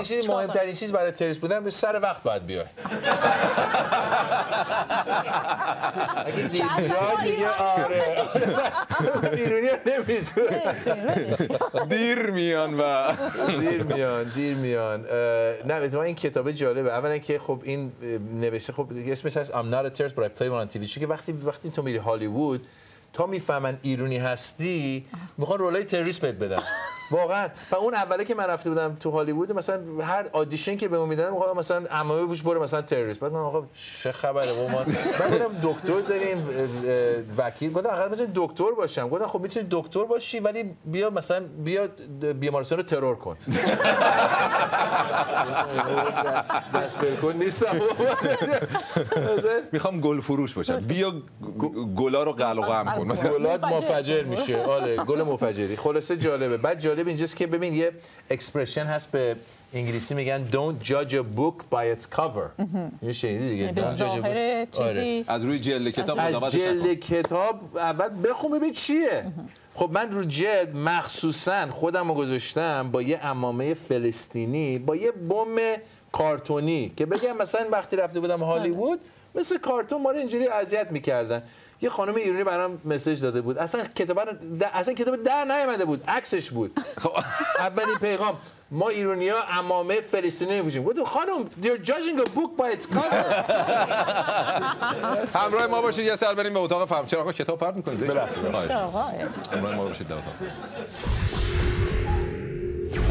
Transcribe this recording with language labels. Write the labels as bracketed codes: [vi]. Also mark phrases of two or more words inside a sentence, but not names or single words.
[fa] مهمترین چیز برای تروریست بودن به سر وقت باید بیای. اگه دیگه آره ایرونی نمیتونه دیر میان و دیر میان. نه اتفاقا این کتاب جالبه. اولا که خب این نوشته خب اسمش هست [en] I'm not a terrorist but I play one on TV. [fa] چون که وقتی تو میری هالیوود تا میفهمن ایرانی هستی میخوان رولای تروریست بهت بدن. واقعا. و اون اوله که من رفته بودم تو هالیوود مثلا هر آدیشن که بهمون میدادن میگفتم مثلا عمامه بوش برو مثلا تروریست. بعد من آقا چه خبره ما بعدم دکتر داریم وکیل. گفتم آخر مثلا دکتر باشم. گفتم خب میتونی دکتر باشی ولی بیا مثلا بیا بیمارستان رو ترور کن. دست فکر نیستم. میخوام گل فروش باشم. بیا گلا رو قلق و غم کن. گلات منفجر میشه. آره گل منفجری. خلاصه جالبه. بعد جالب اینجاست که ببین یه اکسپرشن هست به انگلیسی میگن [en] don't judge a book by its cover. [fa] یه شنیدی دیگه [en] don't judge a book. [fa] چیزی از روی جلد کتاب از جلد کتاب اول بخون ببین چیه. خب من رو جلد مخصوصا خودم رو گذاشتم با یه عمامه فلسطینی با یه بم کارتونی که بگم مثلا وقتی رفته بودم هالیوود مثل کارتون ما رو اینجوری اذیت میکردن. یه خانم ایرانی برام مسیج داده بود. اصلا کتاب در نیامده بود، عکسش بود. خب اولین پیغام ما ایرانی‌ها عمامه فلسطینی نمی‌پوشیم. گفتم خانم [en] you're judging a book by its cover. [fa] همراه ما باشید یه سر بریم به اتاق فهم. چرا آقا کتاب پرت می‌کنید؟ ببخشید. همراه ما باشید در اتاق.